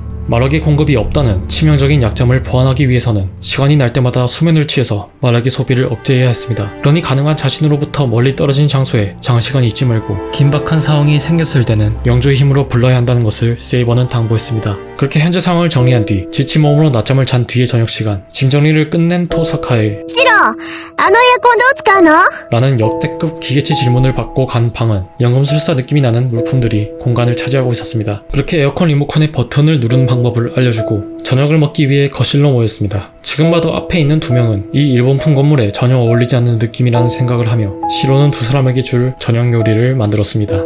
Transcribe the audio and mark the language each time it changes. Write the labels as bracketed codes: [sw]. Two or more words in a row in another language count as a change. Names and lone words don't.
[ko] 마력의 공급이 없다는 치명적인 약점을 보완하기 위해서는 시간이 날 때마다 수면을 취해서 마력의 소비를 억제해야 했습니다. 그러니 가능한 자신으로부터 멀리 떨어진 장소에 장시간 있지 말고 긴박한 상황이 생겼을 때는 영조의 힘으로 불러야 한다는 것을 세이버는 당부했습니다. 그렇게 현재 상황을 정리한 뒤 지친 몸으로 낮잠을 잔 뒤의 저녁시간 짐 정리를 끝낸 토사카의 [ja] シロ、あのエアコンどう使うの [ko] 라는 역대급 기계치 질문을 받고 간 방은 연금술사 느낌이 나는 물품들이 공간을 차지하고 있었습니다. 그렇게 에어컨 리모컨의 버튼을 누르는 방법을 알려주고 저녁을 먹기 위해 거실로 모였습니다. 지금 봐도 앞에 있는 두 명은 이 일본풍 건물에 전혀 어울리지 않는 느낌이라는 생각을 하며 시로는 두 사람에게 줄 저녁 요리를 만들었습니다.